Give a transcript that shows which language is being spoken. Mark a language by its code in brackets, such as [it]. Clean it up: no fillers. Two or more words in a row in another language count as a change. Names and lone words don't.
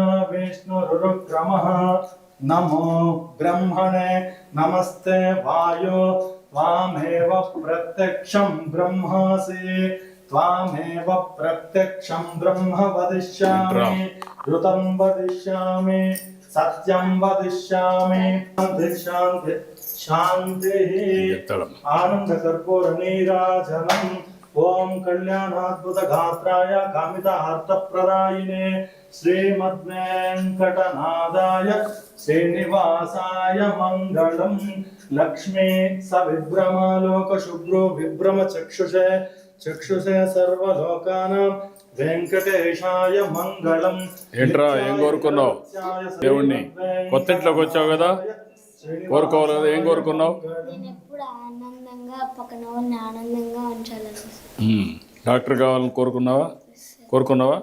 [sa] विष्णुरुक्रमः नमो ब्रह्मणे नमस्ते वायो त्वामेव प्रत्यक्षं ब्रह्मासि त्वामेव प्रत्यक्षं ब्रह्म वदिष्यामि ऋतं वदिष्यामि सत्यं वदिष्यामि शान्ति शान्तिः आनंद कर्पूर नीराजनम् ओम कल्याणाद्भुत गात्राय कामितार्थप्रदायिने श्रीमद्वेङ्कटनाथाय श्रीनिवासाय मंगलम् लक्ष्मी सविभ्रमालोक शुभ्रो विभ्रम चक्षुषे चक्षुषे सर्वलोकानां వెంకటేశాయ మంగళం. [te] ఏంట్రా ఏం కోరుకున్నావు దేవుణ్ణి? కొత్త ఇంట్లోకి వచ్చావు కదా, కోరుకోవాలి కదా, ఏం కోరుకున్నావు? నేను ఎప్పుడు ఆనందంగా పక్కన వాళ్ళని ఆనందంగా ఉంచాలని. డాక్టర్ కావాలని కోరుకున్నావా?